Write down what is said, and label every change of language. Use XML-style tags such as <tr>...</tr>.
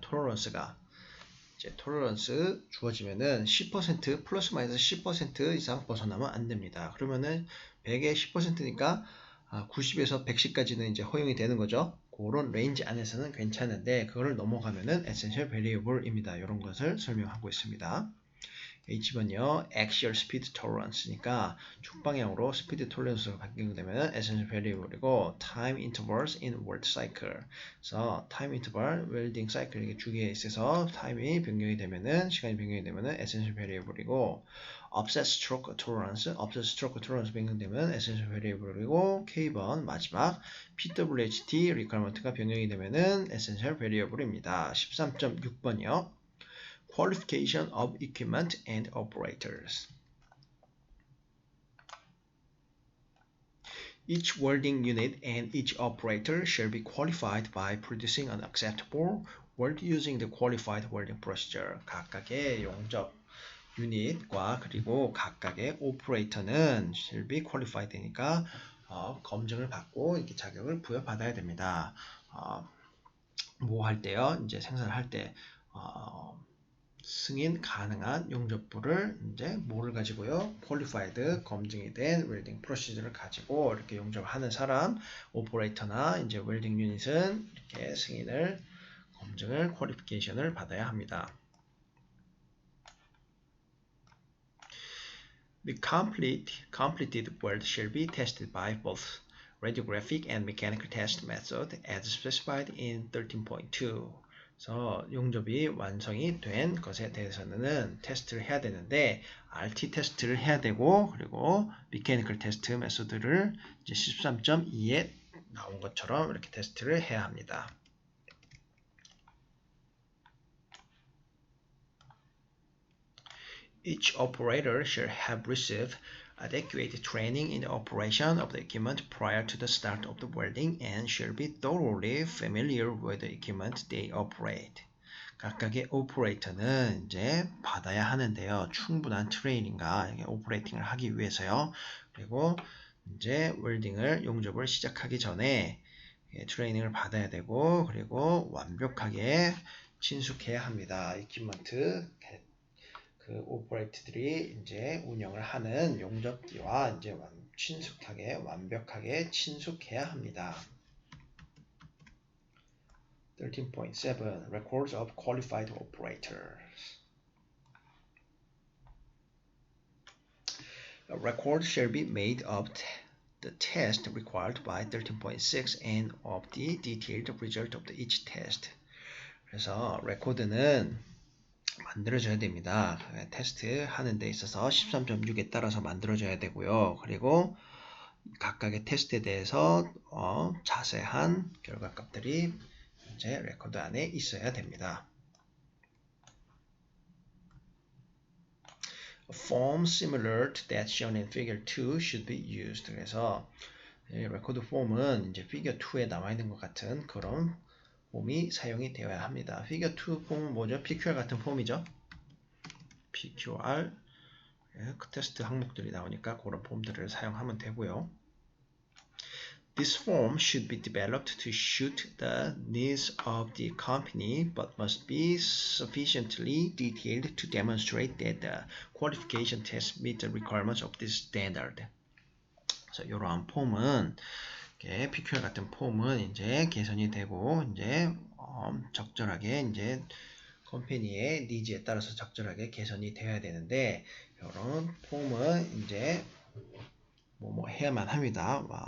<ko>톨러런스가 이제 톨러런스 주어지면은 10% 플러스 마이너스 10% 이상 벗어나면 안 됩니다. 그러면은 100에 10%니까 90에서 110까지는 이제 허용이 되는 거죠. 그런 레인지 안에서는 괜찮은데 그거를 넘어가면은 에센셜 베리어블입니다. 이런 것을 설명하고 있습니다. H번요, axial speed tolerance니까 축방향으로 스피드 톨런스가 변경되면 essential variable이고 time intervals in weld cycle. 그래서 time interval 웰딩 사이클 이게 주기에 있어서 타임이 변경이 되면은 시간이 변경이 되면은 essential variable이고 offset stroke tolerance 변경되면 essential variable이고 K번 마지막 PWHT requirement가 변경이 되면은 essential variable입니다. 13.6번이요.</ko> <en>Qualification of equipment and operators. Each welding unit and each operator shall be qualified by producing an acceptable weld using the qualified welding procedure.</en> <ko>각각의 용접 유닛과 그리고 각각의 오퍼레이터는 shall be qualified 되니까 검증을 받고 이렇게 자격을 부여받아야 됩니다. 뭐 할 때요? 이제 생산을 할 때 승인 가능한 용접부를 이제 뭐를 가지고요? qualified 검증이 된 웰딩 프로시저를 가지고 이렇게 용접하는 사람, 오퍼레이터나 이제 웰딩 유닛은 이렇게 승인을 검증을 퀄리피케이션을 받아야 합니다.</ko> <en>The completed weld shall be tested by both radiographic and mechanical test method as specified in 13.2.</en> <ko>그래서 용접이 완성이 된 것에 대해서는 테스트를 해야 되는데 RT 테스트를 해야 되고 그리고 메커니컬 테스트 메소드를 이제 13.2에 나온 것처럼 이렇게 테스트를 해야 합니다.</ko> <en>Each operator shall have received adequate training in the operation of the equipment prior to the start of the welding and shall be thoroughly familiar with the equipment they operate.</en> <ko>각각의 오퍼레이터는 이제 받아야 하는데요. 충분한 트레이닝과 오퍼레이팅을 하기 위해서요. 그리고 이제 웰딩을 용접을 시작하기 전에 트레이닝을 받아야 되고 그리고 완벽하게 친숙해야 합니다. 이퀴먼트 그 오퍼레이터들이 이제 운영을 하는 용접기와 이제 친숙하게 완벽하게 친숙해야 합니다.</ko> <en>13.7 Records of qualified operators. A record shall be made of the test required by 13.6 and of the detailed result of each test.</en> <ko>그래서 레코드는 만들어져야 됩니다. 테스트 하는 데 있어서 13.6에 따라서 만들어져야 되고요. 그리고 각각의 테스트에 대해서 자세한 결과값들이 이제 레코드 안에 있어야 됩니다.</ko> <en>A form similar to that shown in figure 2 should be used.</en> <ko>그래서 레코드 폼은 이제 피겨 2에 나와 있는 것 같은 그런 폼이 사용이 되어야 합니다. 피겨 2 폼은 뭐죠? PQR 같은 폼이죠. PQR 그 테스트 항목들이 나오니까 그런 폼들을 사용하면 되고요.</ko> <en>This form should be developed to suit the needs of the company, but must be sufficiently detailed to demonstrate that the qualification tests meet the requirements of this standard.</en> <ko>그래서 이러한 폼은 PQR 같은 폼은 이제 개선이 되고 이제 적절하게 이제 컴퍼니의 니즈에 따라서 적절하게 개선이 되어야 되는데 이런 폼은 이제 뭐 해야만 합니다.</ko>